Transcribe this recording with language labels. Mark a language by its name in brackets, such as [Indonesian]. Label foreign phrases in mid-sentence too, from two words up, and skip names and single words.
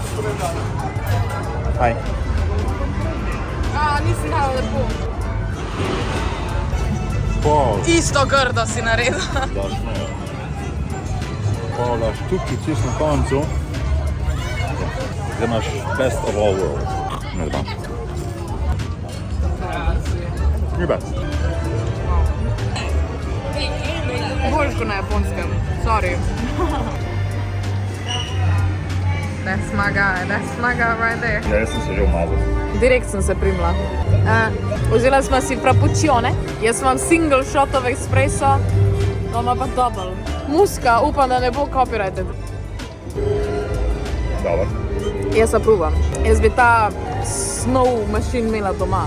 [Slovenian] Hi. Nisem dala lepo. Wow. Isto grdo si naredila. Daš ne. Pavla, štuki čisto na koncu. Zdaj imaš [English] best of all world. [Slovenian] Ne znam. Ni bad. Boljš kot na japonskem. Sorry. [English] That's my guy right there. [Slovenian] Ja, jaz sem se že umazal. Direkt sem se primila. Vzela smo si frappuccione. Jaz imam [English] single shot of espresso, [Slovenian] ona pa double. Muska, upam, da ne bo copyrighted. Dobar. Jaz approvam. Jaz bi ta [English] snow machine [Slovenian] imela doma.